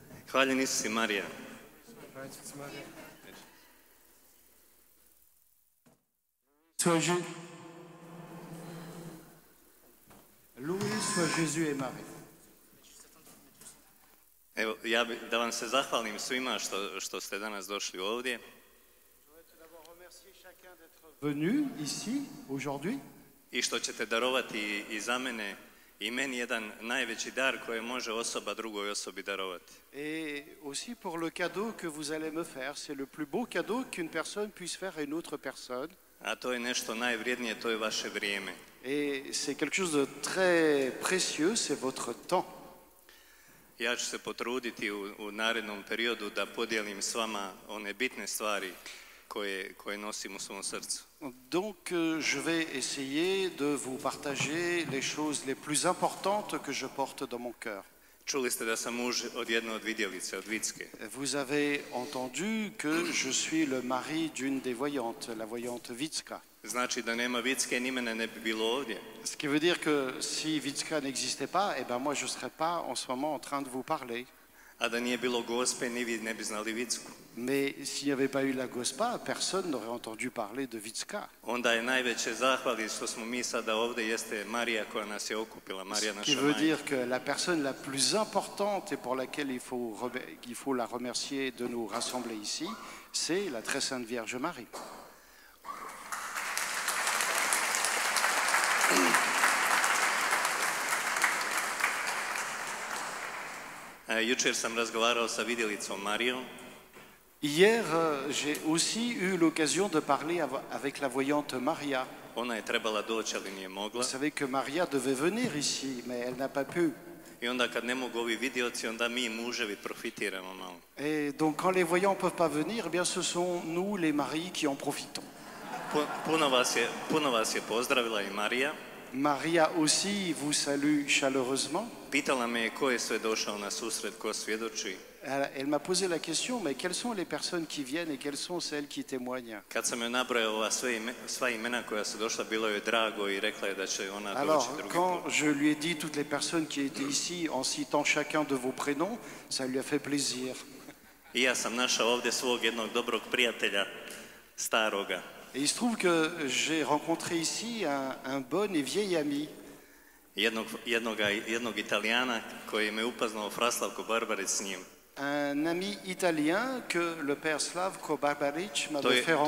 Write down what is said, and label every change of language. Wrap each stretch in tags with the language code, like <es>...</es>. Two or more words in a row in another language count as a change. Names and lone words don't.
<hr>Hvaljen Isus i Marija.</hr> <fr>Loué soit Jésus et Marie.</fr> <hr>Evo, da vam se zahvalim svima što ste danas došli ovdje.</hr> <fr>Venu ici, aujourd'hui.</fr> <hr>I što ćete darovati i za mene i meni jedan najveći dar koji može osoba drugoj osobi darovati.</hr> <fr>Et aussi pour le cadeau que vous allez me faire, c'est le plus beau cadeau qu'une personne puisse faire à une autre personne.</fr> <hr>A to je nešto najvrijednije, to je vaše vrijeme.</hr> <fr>Et c'est quelque chose de très précieux, c'est votre temps.</fr> <hr>Ja ću se potruditi u narednom periodu da podijelim s vama one bitne stvari koje nosim u svom srcu.</hr> <fr>Donc je vais essayer de vous partager les choses les plus importantes que je porte dans mon cœur.</fr> <hr>Čuli ste da sam muž od jedne od vidjelice, od Vicke.</hr> <fr>Vous avez entendu que je suis le mari d'une des voyantes, la voyante Vicka.</fr> <hr>Znači da nema Vicke, ni mene ne bi bilo ovdje.</hr> <fr>Ce qui veut dire que si Vicka n'existait pas, eh ben moi je ne serais pas en ce moment en train de vous parler.</fr> <hr>A da nije bilo Gospe, ni vi ne bi znali Vicku.</hr> <fr>Mais s'il n'y avait pas eu la Gospa, personne n'aurait entendu parler de Vicka.</fr> <hr>Onda je najveće zahvali što smo mi sada ovdje jeste Marija koja nas je okupila, Marija naša</hr> <fr>Ce qui veut</fr> <hr>majka.</hr> <fr>dire que la personne la plus importante et pour laquelle il faut la remercier de nous rassembler ici, c'est la très sainte Vierge Marie.</fr> <hr>Jučer sam razgovarao sa vidjelicom Marijom.</hr> <fr>Hier, j'ai aussi eu l'occasion de parler avec la voyante Maria.</fr> <hr>Ona je trebala doći, ali nije mogla.</hr> <fr>Vous savez que Maria devait venir ici, mais elle n'a pas pu.</fr> <hr>I onda kad ne mogu ovi vidioci, onda mi muževi profitiramo malo.</hr> <fr>Et donc quand les voyants ne peuvent pas venir, eh bien ce sont nous les maris qui en profitons.</fr> <hr>Puno vas je pozdravila i Marija.</hr> <fr>Maria aussi vous salue chaleureusement.</fr> <hr>Pitala me je ko je sve došao na susret, ko svjedoči.</hr> <fr>Elle m'a posé la question, mais quelles sont les personnes qui viennent et quelles sont celles qui témoignent?</fr> <hr>Kad sam joj nabrojao sva imena koja su došla, bilo joj drago i rekla je da će ona</hr> <fr>Alors,</fr> <hr>doći drugi</hr> <fr>quand</fr> <hr>put.</hr> <fr>je lui ai dit toutes les personnes qui étaient ici en citant chacun de vos prénoms, ça lui a fait plaisir.</fr> <hr>I ja sam našao ovdje svog jednog dobrog prijatelja, staroga.</hr> <fr>Et il se trouve que j'ai rencontré ici un bon et vieil ami.</fr> <hr>Jednog Italijana koji me upoznao Fraslavko Barbarić s njim.</hr> <fr>Un ami italien que le père Slavko Barbarić m'avait fait</fr>